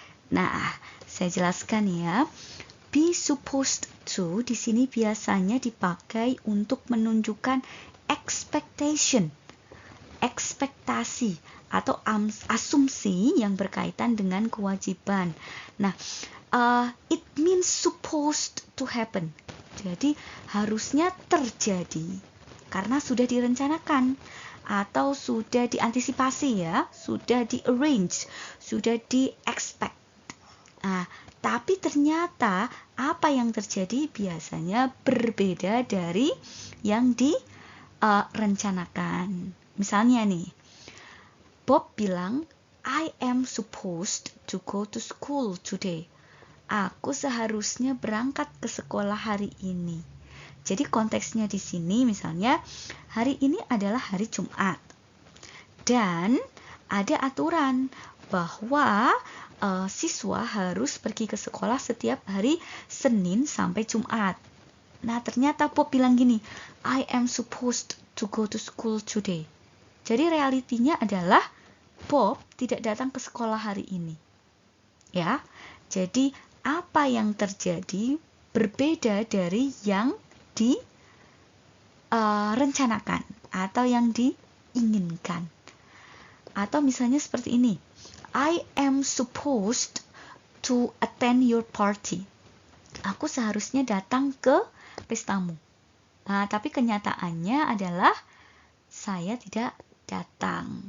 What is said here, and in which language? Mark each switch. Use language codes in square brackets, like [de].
[id] Nah, saya jelaskan ya. Be supposed to di sini biasanya dipakai untuk menunjukkan expectation, ekspektasi atau asumsi yang berkaitan dengan kewajiban. [en] Nah, it means supposed to happen. [id] Jadi harusnya terjadi karena sudah direncanakan atau sudah diantisipasi ya, sudah di-arrange, sudah di-expect. Nah, tapi ternyata apa yang terjadi biasanya berbeda dari yang direncanakan. Misalnya nih, Bob bilang, [en] I am supposed to go to school today. [id] Aku seharusnya berangkat ke sekolah hari ini. Jadi konteksnya di sini misalnya, hari ini adalah hari Jumat. Dan ada aturan bahwa siswa harus pergi ke sekolah setiap hari Senin sampai Jumat. Nah, ternyata Bob bilang gini, [en] I am supposed to go to school today. [id] Jadi realitinya adalah Bob tidak datang ke sekolah hari ini. Ya, jadi apa yang terjadi berbeda dari yang direncanakan atau yang diinginkan. Atau misalnya seperti ini, [en] I am supposed to attend your party. [id] Aku seharusnya datang ke pestamu. Nah, tapi kenyataannya adalah saya tidak datang.